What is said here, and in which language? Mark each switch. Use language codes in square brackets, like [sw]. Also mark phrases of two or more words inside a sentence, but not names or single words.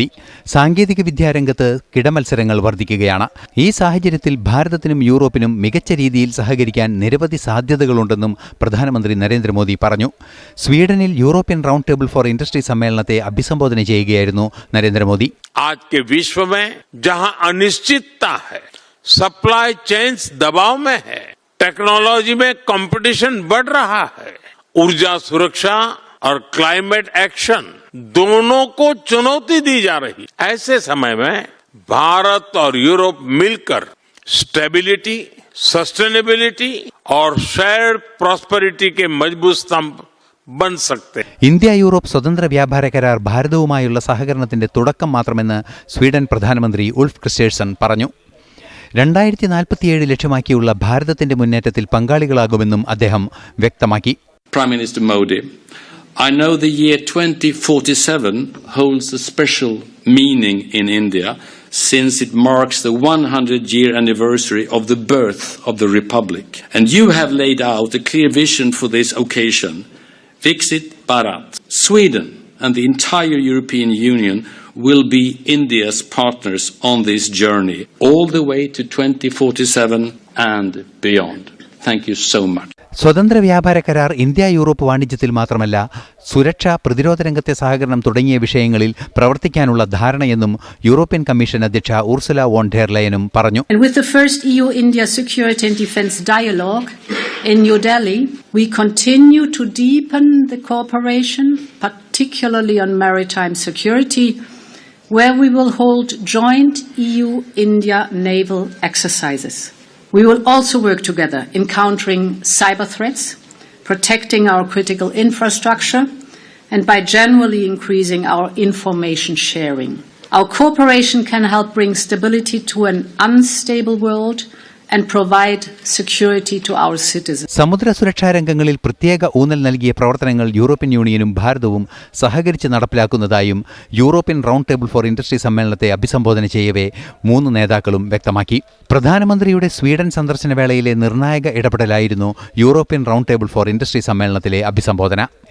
[ml] സാങ്കേതിക വിദ്യാരംഗത്ത് കിടമത്സരങ്ങൾ വർദ്ധിക്കുകയാണ്. ഈ സാഹചര്യത്തിൽ ഭാരതത്തിനും യൂറോപ്പിനും മികച്ച രീതിയിൽ സഹകരിക്കാൻ നിരവധി സാധ്യതകളുണ്ടെന്നും പ്രധാനമന്ത്രി നരേന്ദ്രമോദി പറഞ്ഞു. സ്വീഡനിൽ യൂറോപ്യൻ റൗണ്ട് ടേബിൾ ഫോർ ഇൻഡസ്ട്രി സമ്മേളനത്തെ അഭിസംബോധന ചെയ്യുകയായിരുന്നു നരേന്ദ്രമോദി. [hi] आज विश्व में जहां अनिश्चितता है, [en] supply chains [hi] दबाव में है, टेक्नोलॉजी में कंपटीशन बढ़ रहा है, ऊर्जा सुरक्षा और [en] climate action [hi] दोनों को चुनौती दी जा रही है. ऐसे समय में भारत और यूरोप मिलकर [en] stability, sustainability [hi] और [en] shared prosperity [hi] के मजबूत स्तंभ बन सकते हैं. [ml] ഇന്ത്യ യൂറോപ്പ് സ്വതന്ത്ര വ്യാപാര കരാർ ഭാരതവുമായുള്ള സഹകരണത്തിന്റെ തുടക്കം മാത്രമെന്ന് സ്വീഡൻ പ്രധാനമന്ത്രി ഉൾഫ് ക്രിസ്റ്റേഴ്സൺ പറഞ്ഞു. 2047 ലക്ഷ്യമാക്കിയുള്ള ഭാരതത്തിന്റെ മുന്നേറ്റത്തിൽ പങ്കാളികളാകുമെന്നും അദ്ദേഹം വ്യക്തമാക്കി. [en] Prime Minister Modi, I know the year 2047 holds a special meaning in India since it marks the 100-year anniversary of the birth of the Republic. And you have laid out a clear vision for this occasion. Viksit Bharat. Sweden and the entire European Union will be India's partners on this journey all the way to 2047 and beyond. Thank you so much. [ml] സ്വതന്ത്ര വ്യാപാര കരാർ ഇന്ത്യ യൂറോപ്പ് വാണിജ്യത്തിൽ മാത്രമല്ല സുരക്ഷ, പ്രതിരോധ രംഗത്തെ സഹകരണം തുടങ്ങിയ വിഷയങ്ങളിൽ പ്രവർത്തിക്കാനുള്ള ധാരണയെന്നും യൂറോപ്യൻ കമ്മീഷൻ അധ്യക്ഷ ഉർസുല വോൺ ഡെർ ലെയനും പറഞ്ഞു. [en] With the first EU-India security and defense dialogue in New Delhi, we continue to deepen the cooperation, particularly on maritime security, where we will hold joint EU-India naval exercises. We will also work together in countering cyber threats, protecting our critical infrastructure, and by generally increasing our information sharing. Our cooperation can help bring stability to an unstable world and provide security to our citizens. [ml] സമുദ്ര സുരക്ഷാ രംഗങ്ങളിൽ പ്രത്യേക ഊന്നൽ നൽകിയ പ്രവർത്തനങ്ങൾ യൂറോപ്യൻ യൂണിയനും ഭാരതവും സഹകരിച്ച് നടപ്പിലാക്കുന്നതായും യൂറോപ്യൻ റൗണ്ട് ടേബിൾ ഫോർ ഇൻഡസ്ട്രി സമ്മേളനത്തെ അഭിസംബോധന ചെയ്യവേ മൂന്ന് നേതാക്കളും വ്യക്തമാക്കി. പ്രധാനമന്ത്രിയുടെ സ്വീഡൻ സന്ദർശന വേളയിലെ നിർണായക ഇടപെടലായിരുന്നു യൂറോപ്യൻ റൗണ്ട് ടേബിൾ ഫോർ ഇൻഡസ്ട്രി സമ്മേളനത്തിലെ അഭിസംബോധന.